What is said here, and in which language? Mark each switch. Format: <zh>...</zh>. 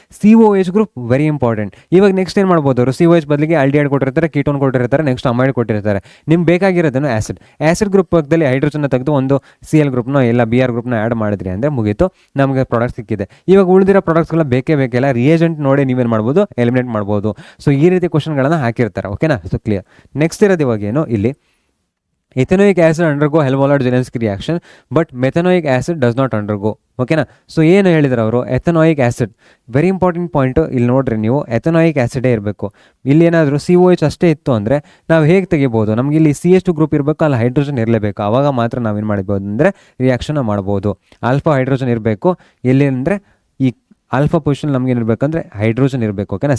<kn>COH group very important. ಇವಾಗ next ಏನು ಮಾಡ್ಬೋದು ಅವರು COH ಬದಲಿಗೆ ಆಲ್ಡಿಹೈಡ್ ಕೊಟ್ಟಿರ್ತಾರೆ, ಕೀಟೋನ್ ಕೊಟ್ಟಿರ್ತಾರೆ, ನೆಕ್ಸ್ಟ್ ಅಮೈಡ್ ಕೊಟ್ಟಿರ್ತಾರೆ. ನಿಮ್ಗೆ ಬೇಕಾಗಿರೋದೇನು ಆ್ಯಸಿಡ್ ಗ್ರೂಪ್ ಪಕ್ಕದಲ್ಲಿ ಹೈಡ್ರೋಜನ್ನ ತೆಗೆದು ಒಂದು CL ಗ್ರೂಪ್ನ ಇಲ್ಲ BR ಗ್ರೂಪ್ನ ಆ್ಯಡ್ ಮಾಡಿದ್ರಿ ಅಂದರೆ ಮುಗೀತು, ನಮಗೆ ಪ್ರಾಡಕ್ಟ್ ಸಿಕ್ಕಿದೆ. ಇವಾಗ ಉಳಿದಿರೋ ಪ್ರಾಡಕ್ಟ್ಸ್ಗಳ ಬೇಕೇ ರಿಯೇಜೆಂಟ್ ನೋಡಿ ನೀವೇನು ಮಾಡ್ಬೋದು ಎಲಿಮಿನೇಟ್ ಮಾಡ್ಬೋದು. ಸೊ ಈ ರೀತಿ ಕ್ವಶನ್ಗಳನ್ನು ಹಾಕಿರ್ತಾರೆ. ಓಕೆನಾ? So clear. ನೆಕ್ಸ್ಟ್ ಇರೋದು ಇವಾಗ ಏನು ಇಲ್ಲಿ</kn> <en>ethanoic acid undergo Helmholtz Zelensky reaction but methanoic acid does not undergo.</en> <kn>ಓಕೆನಾ? ಸೊ ಏನು ಹೇಳಿದ್ರು ಅವರು ಎಥನಾಯಿಕ್ ಆ್ಯಸಿಡ್ ವೆರಿ ಇಂಪಾರ್ಟೆಂಟ್ ಪಾಯಿಂಟು. ಇಲ್ಲಿ ನೋಡ್ರಿ ನೀವು ಎಥನಾಯಿಕ್ ಆ್ಯಸಿಡೇ ಇರಬೇಕು. ಇಲ್ಲಿ ಏನಾದರೂ COH ಅಷ್ಟೇ ಇತ್ತು ಅಂದರೆ ನಾವು ಹೇಗೆ ತೆಗಿಬೋದು? ನಮಗೆ ಇಲ್ಲಿ CH2 ಗ್ರೂಪ್ ಇರಬೇಕು, ಅಲ್ಲಿ ಹೈಡ್ರೋಜನ್ ಇರಲೇಬೇಕು. ಆವಾಗ ಮಾತ್ರ ನಾವೇನು ಮಾಡ್ಬೋದು ಅಂದರೆ ರಿಯಾಕ್ಷನ್ ಮಾಡ್ಬೋದು. ಆಲ್ಫಾ ಹೈಡ್ರೋಜನ್ ಇರಬೇಕು. ಎಲ್ಲಿ ಅಂದರೆ ಈ ಆಲ್ಫಾ ಪೊಸಿಷನ್ ನಮ್ಗೆ ಏನಿರಬೇಕಂದ್ರೆ ಹೈಡ್ರೋಜನ್ ಇರಬೇಕು. ಓಕೆನಾ?</kn>